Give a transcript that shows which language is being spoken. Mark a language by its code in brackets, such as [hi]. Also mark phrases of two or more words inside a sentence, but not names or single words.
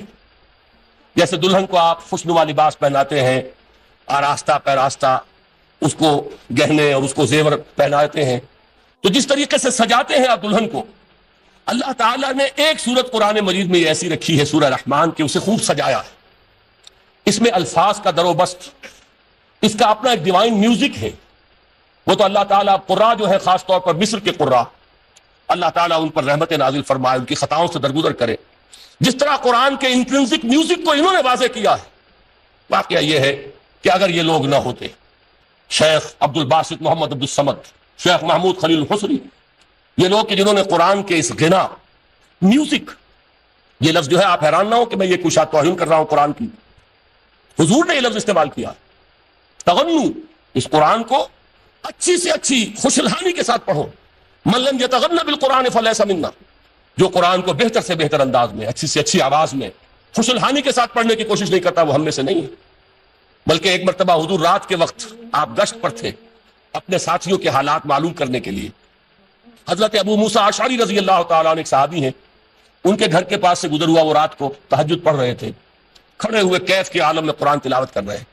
[ur] جیسے دلہن کو آپ خوشنما لباس پہناتے ہیں، آراستہ پیراستہ اس کو گہنے اور اس کو زیور پہناتے ہیں، تو جس طریقے سے سجاتے ہیں آپ دلہن کو، اللہ تعالیٰ نے ایک سورت قرآن مجید میں ایسی رکھی ہے سورہ رحمان کہ اسے خوب سجایا ہے. اس میں الفاظ کا در و بست، اس کا اپنا ایک [en] divine music [ur] ہے. وہ تو اللہ تعالیٰ قراء جو ہے، خاص طور پر مصر کے قراء، اللہ تعالیٰ ان پر رحمت نازل فرمائے، ان کی خطاؤں سے درگزر کرے. جس طرح قرآن کے [en] intrinsic music [ur] کو انہوں نے واضح کیا ہے. واقعہ یہ ہے کہ اگر یہ لوگ نہ ہوتے، شیخ عبد الباسط محمد عبد الصمد، شیخ محمود خلیل الحصری، یہ لوگ کہ جنہوں نے قرآن کے اس غنا، میوزک، یہ لفظ جو ہے آپ حیران نہ ہو کہ میں یہ کچھ توہین کر رہا ہوں قرآن کی، حضور نے یہ لفظ استعمال کیا، تغنو، اس قرآن کو اچھی سے اچھی خوشلہانی کے ساتھ پڑھو. [ar] من لم یتغن بالقرآن فلیس منا. [ur] جو قرآن کو بہتر سے بہتر انداز میں، اچھی سے اچھی آواز میں، خوشلہانی کے ساتھ پڑھنے کی کوشش نہیں کرتا وہ ہم میں سے نہیں ہے. بلکہ ایک مرتبہ حضور رات کے وقت آپ گشت پر تھے اپنے ساتھیوں کے حالات معلوم کرنے کے لیے. حضرت ابو موسیٰ اشعری رضی اللہ تعالیٰ عنہ ایک صحابی ہیں، ان کے گھر کے پاس سے گزر ہوا، وہ رات کو تہجد پڑھ رہے تھے، کھڑے ہوئے کیف کے عالم میں قرآن تلاوت کر رہے.